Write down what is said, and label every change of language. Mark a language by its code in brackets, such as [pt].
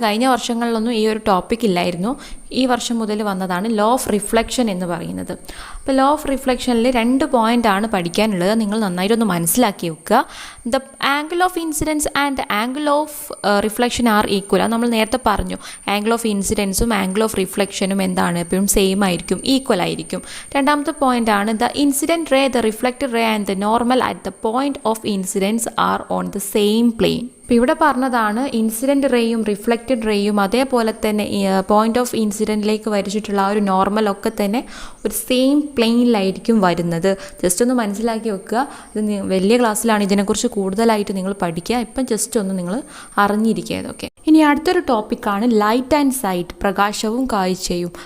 [ml] കഴിഞ്ഞ വർഷങ്ങളിലൊന്നും ഈ ഒരു ടോപ്പിക് ഇല്ലായിരുന്നു, ഈ വർഷം മുതൽ വന്നതാണ് ലോ ഓഫ് റിഫ്ലക്ഷൻ എന്ന് പറയുന്നത്. അപ്പോൾ ലോ ഓഫ് റിഫ്ലക്ഷനിൽ 2 പോയിൻ്റാണ് പഠിക്കാനുള്ളത്. നിങ്ങൾ നന്നായിട്ടൊന്ന് മനസ്സിലാക്കി വെക്കുക. [en] The angle of incidence and angle of reflection are equal. [ml] അത് നമ്മൾ നേരത്തെ പറഞ്ഞു, ആംഗിൾ ഓഫ് ഇൻസിഡൻസും ആംഗിൾ ഓഫ് റിഫ്ലക്ഷനും എന്താണ്? എപ്പോഴും സെയിം ആയിരിക്കും, ഈക്വൽ ആയിരിക്കും. രണ്ടാമത്തെ പോയിൻ്റാണ് [en] The incident ray, the reflected ray and the normal at the point of incidence are on the same plane. [ml] അപ്പോൾ ഇവിടെ പറഞ്ഞതാണ് ഇൻസിഡൻറ്റ് റേയും റിഫ്ലക്റ്റഡ് റേയും അതേപോലെ തന്നെ പോയിന്റ് ഓഫ് ഇൻസിഡൻറ്റിലേക്ക് വരച്ചിട്ടുള്ള ആ ഒരു നോർമലൊക്കെ തന്നെ ഒരു സെയിം പ്ലെയിനിലായിരിക്കും വരുന്നത്. ജസ്റ്റ് ഒന്ന് മനസ്സിലാക്കി വെക്കുക. ഇത് വലിയ ക്ലാസ്സിലാണ് ഇതിനെക്കുറിച്ച് കൂടുതലായിട്ട് നിങ്ങൾ പഠിക്കുക. ഇപ്പം ജസ്റ്റ് ഒന്ന് നിങ്ങൾ അറിഞ്ഞിരിക്കുക ഇതൊക്കെ. ഇനി അടുത്തൊരു ടോപ്പിക്കാണ് ലൈറ്റ് ആൻഡ് സൈറ്റ്, പ്രകാശവും കാഴ്ചയും.